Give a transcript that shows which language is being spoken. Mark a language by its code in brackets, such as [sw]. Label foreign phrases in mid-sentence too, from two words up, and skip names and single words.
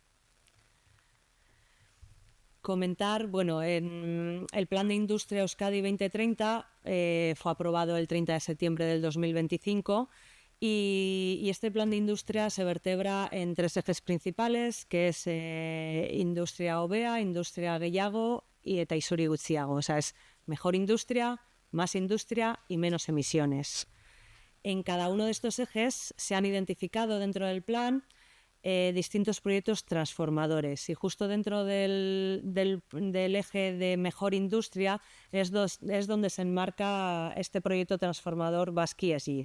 [es] Comentar, en el Plan de Industria Euskadi 2030 fue aprobado el 30 de septiembre del 2025 y este plan de industria se vertebra en 3 ejes principales, que es [eu] industria hobea, industria gehiago [es] y [eu] eta isuri gutxiago. [es] O sea, es mejor industria, más industria y menos emisiones. En cada uno de estos ejes se han identificado dentro del plan distintos proyectos transformadores y justo dentro del eje de mejor industria es donde se enmarca este proyecto transformador Basque ESG.